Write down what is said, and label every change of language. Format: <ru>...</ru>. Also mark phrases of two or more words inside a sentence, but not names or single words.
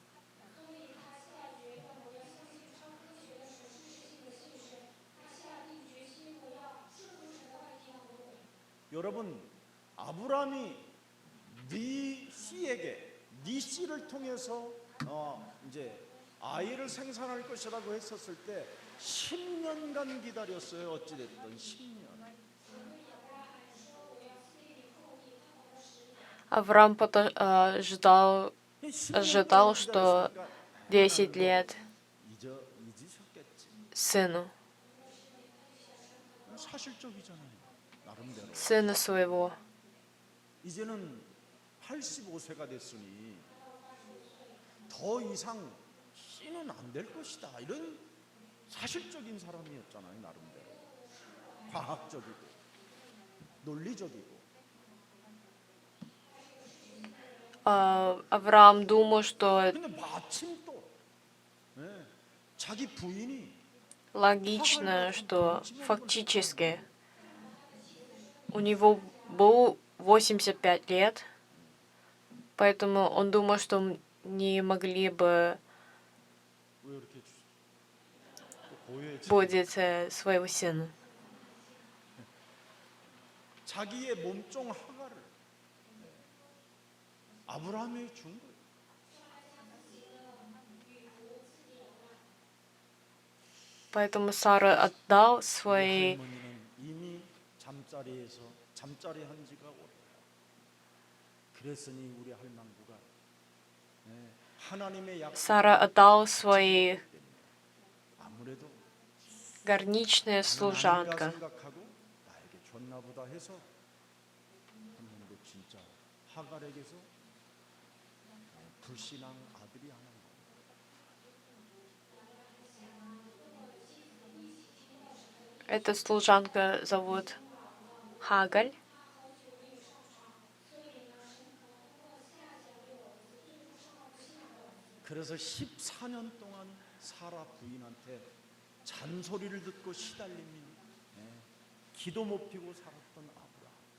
<ko>여러분, 아브라함이 네 씨에게 네 씨를 통해서 이제 아이를 생산할 것이라고 했었을 때 10년간 기다렸어요. 어찌 됐든 10년.</ko> <ru>Авраам ожидал,</ru> <ko>10년간</ko> <ru>что</ru> <ko>기다렸으니까</ko> <ru>10 лет</ru> <ko>잊으셨겠지.</ko> <ru>сыну,</ru> <ko>사실적이잖아요. 나름대로.</ko> <ru>сына своего.</ru> <ko>이제는 85세가 됐으니 더 이상 씨는 안 될 것이다. 이런 사실적인 사람이었잖아요. 나름대로. 과학적이고 논리적이고.</ko> <ru>Авраам думал, что</ru> <ko>근데 마침 또 자기 부인이</ko> <ru>логично, что фактически у него было 85 лет, поэтому он думал, что не могли бы</ru> <ko>왜 이렇게 고요해지?</ko> <ru>будет своего сына.</ru> <ko>자기의 몸종 하가를 아브라함이 준 거예요.</ko> <ru>Поэтому Сара отдал свои.</ru> <ko>할머니는 이미 잠자리 한 지가 오래요. 그랬으니 우리 할망구가 하나님의</ko> <ru>Сара отдал свои</ru> <ko>아무래도</ko> <ru>горничная</ru> <ko>하나님이라</ko> <ru>служанка.</ru> <ko>생각하고 나에게 줬나 보다 해서 할머니도 진짜 하갈에게서 불신앙 아들이 하나 나와요.</ko> <ru>Эта служанка зовут Хагаль.</ru> <ko>그래서 14년 동안 사라 부인한테 잔소리를 듣고 시달리며 기도 못 피고 살았던 아브라함.</ko>